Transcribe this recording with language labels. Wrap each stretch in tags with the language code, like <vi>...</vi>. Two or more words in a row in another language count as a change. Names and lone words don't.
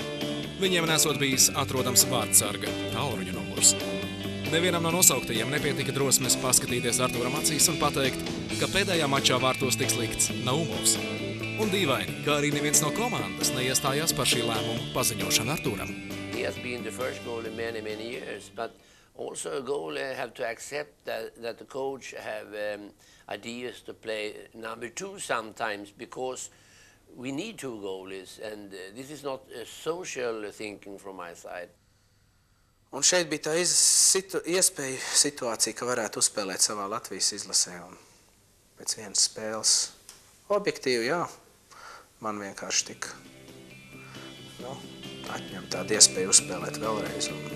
<lv>Viņiem nesot bijis atrodams vārdsarga tālruņa numurs. Nevienam no nosauktajiem nepietika drosmes paskatīties Artūram acīs un pateikt, ka pēdējā mačā vārtos tiks likts Naumovs. Un dīvaini, ka arī neviens no komandas neiestājās par šī lēmuma paziņošanu Artūram.</lv> <en>He has been the first goalie many years, but also a goalie have to accept that the coach have ideas to play number 2 sometimes, because we need 2 goalies, and this is not a social thinking from my side.</en> <lv>Un šeit bija tā iespēja situācija, ka varētu uzspēlēt savā Latvijas izlasē, un pēc vienas spēles objektīvi, jā, man vienkārši tika atņemt tādu iespēju uzspēlēt vēlreiz.</lv>